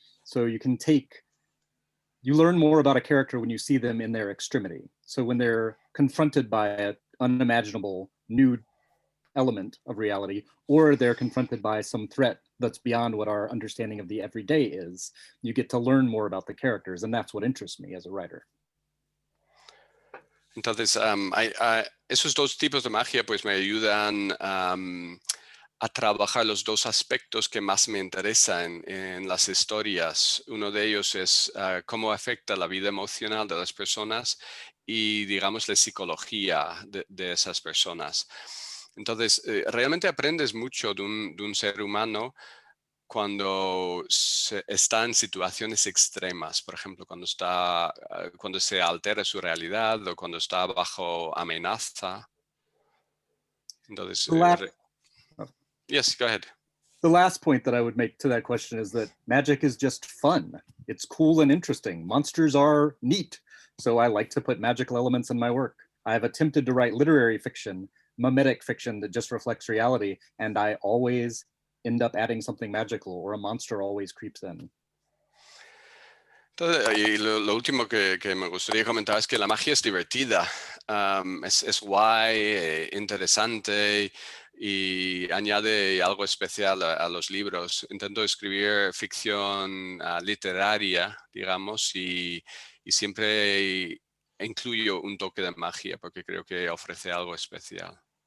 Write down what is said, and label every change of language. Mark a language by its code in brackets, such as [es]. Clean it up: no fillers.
[en] So you learn more about a character when you see them in their extremity. So when they're confronted by an unimaginable new element of reality, or they're confronted by some threat that's beyond what our understanding of the everyday is, you get to learn more about the characters, and that's what interests me as a writer. [es] Entonces, esos dos tipos de magia pues me ayudan a trabajar los dos aspectos que más me interesan en las historias. Uno de ellos es cómo afecta la vida emocional de las personas y, digamos, la psicología de esas personas. Entonces, realmente aprendes mucho de un ser humano cuando está en situaciones extremas, por ejemplo, cuando se altera su realidad o cuando está bajo amenaza. Entonces, [en] yes, go ahead. The last point that I would make to that question is that magic is just fun. It's cool and interesting. Monsters are neat. So I like to put magical elements in my work. I have attempted to write literary fiction, mimetic fiction that just reflects reality, and I always end up adding something magical, or a monster always creeps in. [es] Entonces, y lo último que me gustaría comentar es que la magia es divertida, es guay, interesante y añade algo especial a los libros. Intento escribir ficción literaria, digamos, y siempre incluyo un toque de magia porque creo que ofrece algo especial.